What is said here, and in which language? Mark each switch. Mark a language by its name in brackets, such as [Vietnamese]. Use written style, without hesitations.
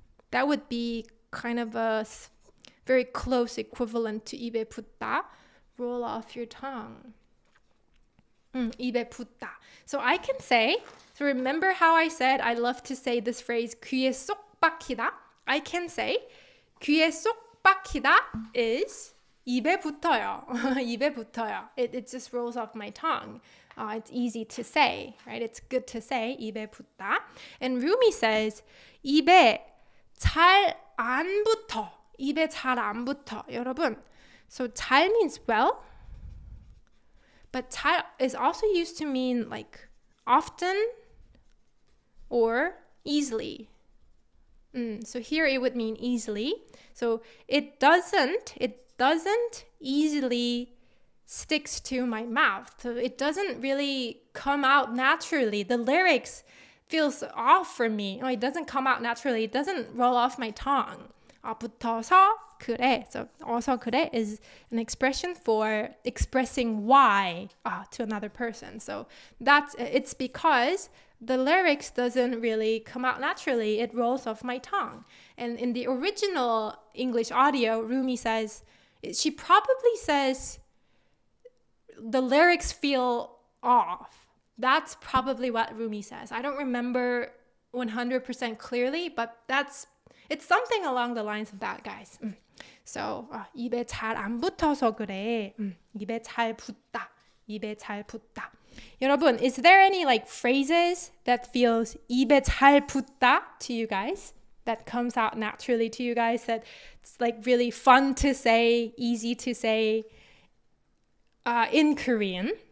[English] That would be kind of a very close equivalent to 입에 붙다. Roll off your tongue. 입에 붙다. So I can say, so remember how I said I love to say this phrase 귀에 쏙 박히다? I can say [Korean] 귀에 쏙 박히다 is 입에 붙어요. 입에 붙어요. [English] It just rolls off my tongue. It's easy to say, right? It's good to say 입에 붙다. And Rumi says [Korean] 입에 잘 안 붙어. 입에 잘 안 붙어. [English] 여러분, so 잘 means well, but 잘 is also used to mean like often or easily. So here it would mean easily. So it doesn't easily sticks to my mouth. So it doesn't really come out naturally. The lyrics feels off for me. It doesn't come out naturally. It doesn't roll off my tongue. [Korean] 붙어서 그래. [English] So 어서 그래 is an expression for expressing why to another person. So it's because the lyrics doesn't really come out naturally. It rolls off my tongue. And in the original English audio, Rumi says, she probably says the lyrics feel off. That's probably what Rumi says. I don't remember 100% clearly, but it's something along the lines of that, guys. [Korean] So 입에 잘 안 붙어서 그래. 입에 잘 붙다. 입에 잘 붙다. [English] 여러분, is there any like phrases that feels [Korean] 입에 잘 붙다 [English] to you guys? That comes out naturally to you guys, that it's like really fun to say, easy to say in Korean.